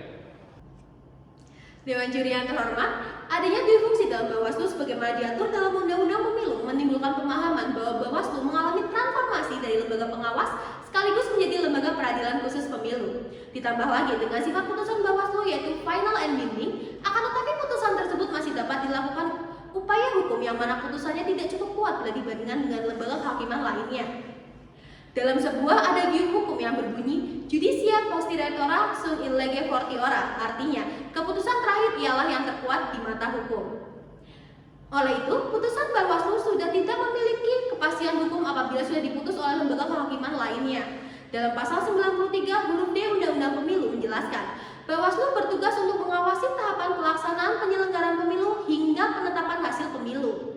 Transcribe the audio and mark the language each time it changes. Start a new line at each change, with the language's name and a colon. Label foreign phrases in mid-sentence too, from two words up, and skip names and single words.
Indonesian: Dewan juri yang terhormat, adanya dua fungsi dalam Bawaslu sebagaimana diatur dalam Undang-Undang Pemilu menimbulkan pemahaman bahwa Bawaslu mengalami transformasi dari lembaga pengawas sekaligus menjadi lembaga peradilan khusus pemilu. Ditambah lagi dengan sifat putusan Bawaslu yaitu
English: final and binding,
Indonesian: akan tetapi putusan tersebut masih dapat dilakukan upaya hukum yang mana putusannya tidak cukup kuat bila dibandingkan dengan lembaga kehakiman lainnya. Dalam sebuah adagium hukum yang berbunyi
Latin: Judicia Postiretora sunt in lege fortiora,
Indonesian: artinya keputusan terakhir ialah yang terkuat di mata hukum. Oleh itu, putusan Bawaslu sudah tidak memiliki kepastian hukum apabila sudah diputus oleh lembaga kehakiman lainnya. Dalam pasal 93 huruf D Undang-Undang Pemilu menjelaskan, Bawaslu bertugas untuk mengawasi tahapan pelaksanaan penyelenggaraan pemilu hingga penetapan hasil pemilu.